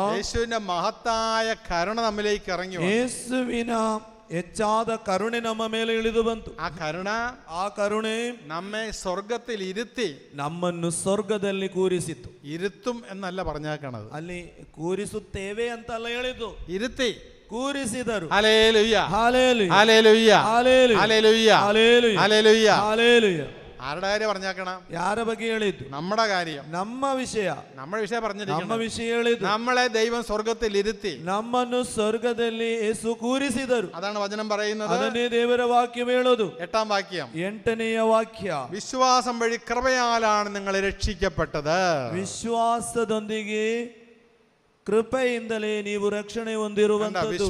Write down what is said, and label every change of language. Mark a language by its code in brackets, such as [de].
[ml] യേശുവിന്റെ മഹത്തായ കരുണ നമ്മിലേക്ക് ഇറങ്ങി വന്നു. [kn] ಯೇಸುವಿನ ಹೆಚ್ಚಾದ ಕರುಣೆ ನಮ್ಮ ಮೇಲೆ ಇಳಿದು ಬಂತು. [ml] ആ കരുണ നമ്മെ സ്വർഗത്തിൽ ഇരുത്തി, [kn] ನಮ್ಮನ್ನು ಸ್ವರ್ಗದಲ್ಲಿ ಕೂರಿಸಿತು. [ml] ഇരുത്തും എന്നല്ല പറഞ്ഞേക്കണത്, [kn] ಅಲ್ಲಿ ಕೂರಿಸುತ್ತೇವೆ ಅಂತಲ್ಲ ಹೇಳಿದ್ದು, [ml] ഇരുത്തി [kn] ಕೂರಿಸಿದರು. [ml] Hallelujah, hallelujah, hallelujah, hallelujah, hallelujah, hallelujah, hallelujah, hallelujah. ആരുടെ കാര്യം പറഞ്ഞേക്കണം? [kn] ಯಾರ ಬಗ್ಗೆ ಹೇಳಿದ್ದು? [ml] നമ്മുടെ കാര്യം, [kn] ನಮ್ಮ ವಿಷಯ, [ml] നമ്മുടെ വിഷയം [kn] ನಮ್ಮ [ml] പറഞ്ഞിരിക്കണം. [kn] ವಿಷಯ ಹೇಳಿದ್ದು. [ml] നമ്മളെ ദൈവം സ്വർഗത്തിൽ ഇരുത്തി, [kn] ನಮ್ಮನ್ನು ಸ್ವರ್ಗದಲ್ಲಿ ಯೇಸು ಕೂರಿಸಿದರು. [ml] അതാണ് വചനം പറയുന്നത്. [kn] ಅದನ್ನೇ ದೇವರ ವಾಕ್ಯ ಹೇಳೋದು. [ml] 8ാം വാക്യം, [kn] 8ನೆಯ ವಾಕ್ಯ, [ml] വിശ്വാസം വഴി കൃപയാലാണ് നിങ്ങൾ രക്ഷിക്കപ്പെട്ടത്. [kn] ವಿಶ್ವಾಸದೊಂದಿಗೆ ಕೃಪೆಯಿಂದಲೇ ನೀವು ರಕ್ಷಣೆ ಹೊಂದಿರುವಂತದ್ದು.